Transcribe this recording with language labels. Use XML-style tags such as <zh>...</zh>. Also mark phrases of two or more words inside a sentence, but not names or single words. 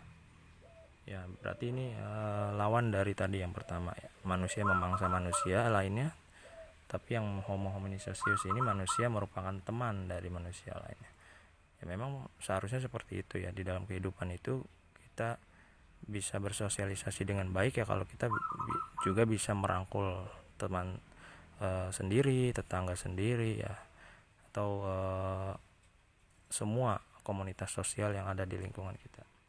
<id>Ya, berarti ini lawan dari tadi yang pertama ya. Manusia memangsa manusia lainnya, tapi yang</id> <la>Homo homini socius</la> <id>ini manusia merupakan teman dari manusia lainnya. Ya memang seharusnya seperti itu ya. Di dalam kehidupan itu kita bisa bersosialisasi dengan baik ya kalau kita juga bisa merangkul teman sendiri, tetangga sendiri ya, atau semua komunitas sosial yang ada di lingkungan kita.</id>